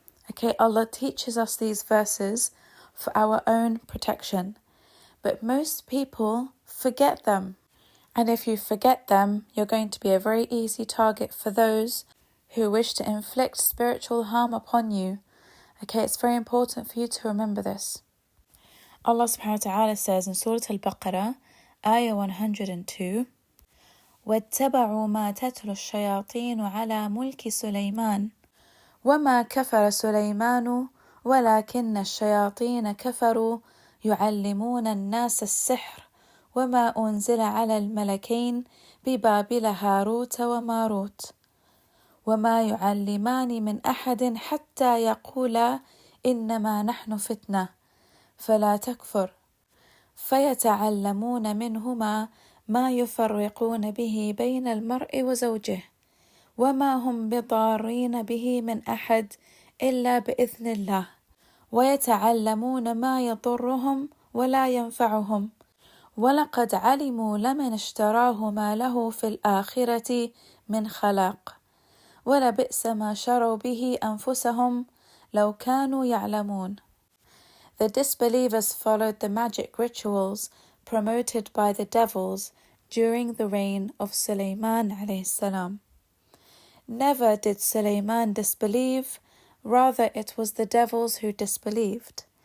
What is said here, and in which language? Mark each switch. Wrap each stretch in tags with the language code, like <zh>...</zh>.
<en>Okay, Allah teaches us these verses for our own protection, but most people forget them. And if you forget them, you're going to be a very easy target for those who wish to inflict spiritual harm upon you. Okay, it's very important for you to remember this. Allah subhanahu wa ta'ala says in Surah Al-Baqarah, Ayah 102, وَاتَّبَعُوا مَا تَتْلُو الشَّيَاطِينُ عَلَى مُلْكِ سُلَيْمَانَ وَمَا كَفَرَ سُلَيْمَانُ</en> <ar>ولكن الشياطين كفروا يعلمون الناس السحر وما أنزل على الملكين ببابل هاروت وماروت وما يعلمان من أحد حتى يقولا إنما نحن فتنة فلا تكفر فيتعلمون منهما ما يفرقون به بين المرء وزوجه وما هم بضارين به من أحد إلا بإذن الله ويتعلمون ما يضرهم ولا ينفعهم ولقد علموا لمن اشتراه ما له في الآخرة من خلاق ولبئس ما شروا به أنفسهم لو كانوا يعلمون.</ar> <en>The disbelievers followed the magic rituals promoted by the devils during the reign of Sulaiman alayhi salam. Never did Sulaiman disbelieve, rather it was the devils who disbelieved.</en>